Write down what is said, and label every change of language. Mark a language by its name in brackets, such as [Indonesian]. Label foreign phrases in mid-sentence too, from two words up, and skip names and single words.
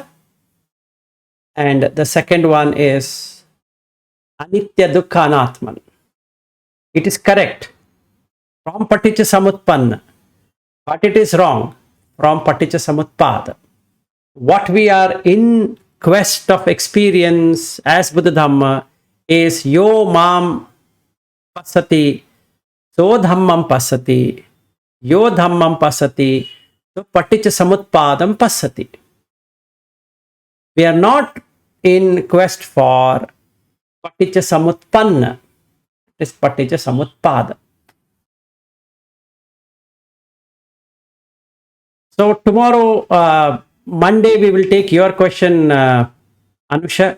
[English] And the second one is [Sanskrit] Anitya, Dukkha, Anātman. [English] It is correct from [Pali] Paticca Samutpanna, [English] but it is wrong from [Pali] Paticca Samutpada. [English] What we are in quest of experience as Buddha Dhamma is [Pali] yo mam pasati, so dhammam pasati, yo dhammam pasati, so Paticca Samutpadam pasati. [English] We are not in quest for [Pali] Paticca Samutpanna. [English] It is [Pali] Paticca Samutpada. [English] So tomorrow, Monday, we will take your question, Anusha.